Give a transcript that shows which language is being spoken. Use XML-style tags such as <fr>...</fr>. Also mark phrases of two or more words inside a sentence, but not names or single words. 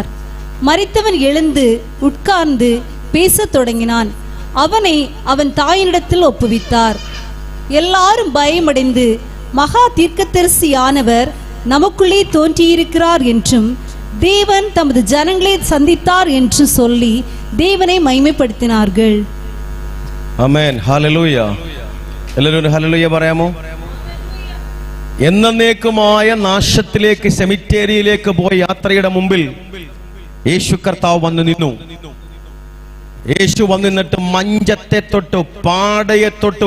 <ta>மரித்தவன் எழுந்து உட்கார்ந்து பேசத் தொடங்கினான். அவனை அவன் தாயினிடத்தில் ஒப்புவித்தார். எல்லாரும் பயமடைந்து, மகா தீர்க்கதரிசியானவர் நமக்குள்ளே தோன்றியிருக்கிறார் என்றும் தேவன் தமது ஜனங்களை சந்தித்தார் என்று சொல்லி தேவனை മഹിമപ്പെടുത്തിனார்கள்.</ta> <ml>ആമേൻ. ഹല്ലേലൂയ. എല്ലാവരും ഹല്ലേലൂയ പറയാമോ? എന്നേക്കുമായ നാശത്തിലേക്ക്, സെമിത്തേരിയിലേക്ക് പോയ യാത്രയുടെ മുമ്പിൽ യേശു കർത്താവ് വന്നു നിന്നു. യേശു വന്നു നിന്നിട്ട് മഞ്ചത്തെ തൊട്ടു, പാടയെ തൊട്ടു.</ml>